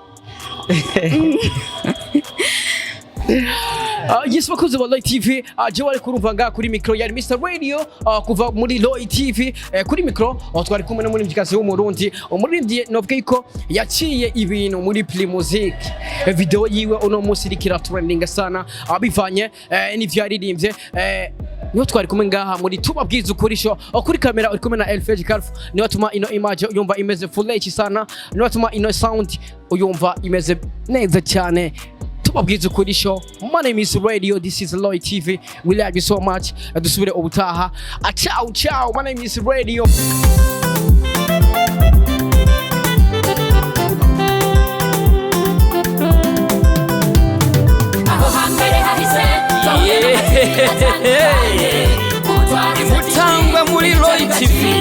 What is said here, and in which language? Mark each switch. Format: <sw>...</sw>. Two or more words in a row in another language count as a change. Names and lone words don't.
<rn>Yes, bakuze ba Loy TV, je wari kurumva nga kuri micro ya Mr Radio, kuva muri Loy TV, kuri micro twari kumwe muri muzikazi w'umurundi, umurindi novuga ko yaciye ibintu muri Primusic. Video yiwe uno musi irikira trending sana, abivanye n'ivyo yaririmbye. Niyo twari kumwe ngaha muri tubabwiza ukuri show, kuri kamera uri kumwe na Elfage Calf, niyo tuma ino image uyumva imeze</rn> <en>full HD</en> <rn>sana, niyo tuma ino sound uyumva imeze neza cyane. Tubabwiza ukuri show.</rn> <en>My name is Radio, this is Loy TV. We love you so much.</en> <rn>Dusubire ubutaha.</rn> <it>Ciao ciao.</it> <en>My name is Radio.</en> <rn>Mutangwa muri Loy TV.</rn>